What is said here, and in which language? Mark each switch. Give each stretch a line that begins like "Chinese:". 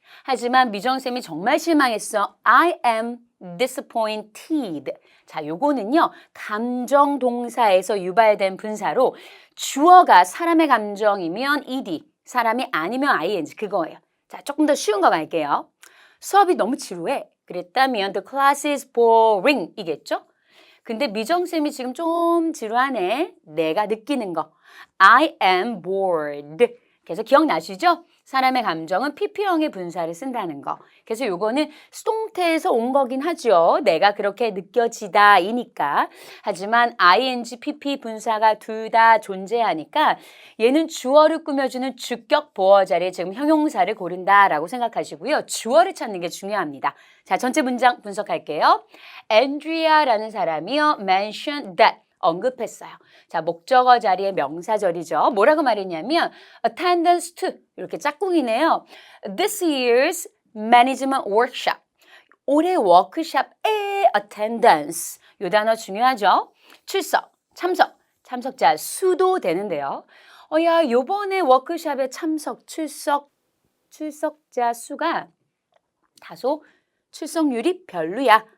Korean: 하지만 미정쌤이 정말 실망했어.
English: I am disappointed.
Korean: 자, 요거는요. 감정 동사에서 유발된 분사로 주어가 사람의 감정이면 ed, 사람이 아니면 ing 그거예요. 자, 조금 더 쉬운 거 갈게요. 수업이 너무 지루해. 그랬다면
English: the class is boring
Korean: 이겠죠? 근데 미정쌤이 지금 좀 지루하네. 내가 느끼는 거.
English: I am bored.
Korean: 그래서 기억나시죠? 사람의 감정은 pp형의 분사를 쓴다는 거. 그래서 요거는 수동태에서 온 거긴 하죠. 내가 그렇게 느껴지다 이니까. 하지만 ing, pp 분사가 둘 다 존재하니까 얘는 주어를 꾸며주는 주격 보어 자리에 지금 형용사를 고른다라고 생각하시고요. 주어를 찾는 게 중요합니다. 자, 전체 문장 분석할게요. Andrea라는 사람이요.
English: mentioned that.
Korean: 언급했어요. 자, 목적어 자리에 명사절이죠. 뭐라고 말했냐면 attendance to 이렇게 짝꿍이네요.
English: This year's management workshop.
Korean: 올해 워크숍의 attendance. 이 단어 중요하죠. 출석, 참석, 참석자 수도 되는데요. 야, 요번에 워크숍에 참석, 출석자 수가 다소 출석률이 별로야.